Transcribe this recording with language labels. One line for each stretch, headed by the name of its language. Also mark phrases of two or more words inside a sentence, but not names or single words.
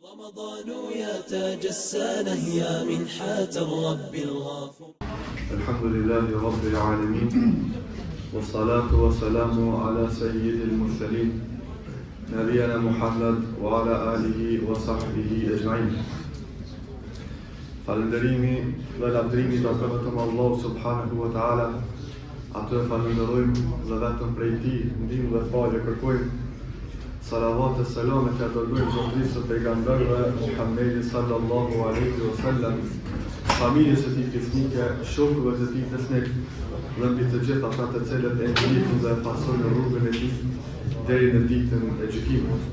Arabic: رمضان يا تاج السنة يا منحة الرب الغفور. الحمد لله رب العالمين والصلاة والسلام على سيد المرسلين نبينا محمد وعلى آله وصحبه أجمعين.
Albanian: Falënderimi dhe lavdërimi do vetëm Allah
Arabic: سبحانه وتعالى.
Albanian: Atë falenderojmë dhe vetëm prej tij ndihmë dhe falje kërkojmë. Salavat e selamet e dërgojmë zotërisë së pejgamberëve Muhammedit
Arabic: صلى الله عليه وسلم,
Albanian: familjes së tij fisnike, shokëve të tij fisnik dhe mbi të gjithë ata të cilët e ndjekin dhe pasojnë rrugën e tij deri në ditën e gjykimit.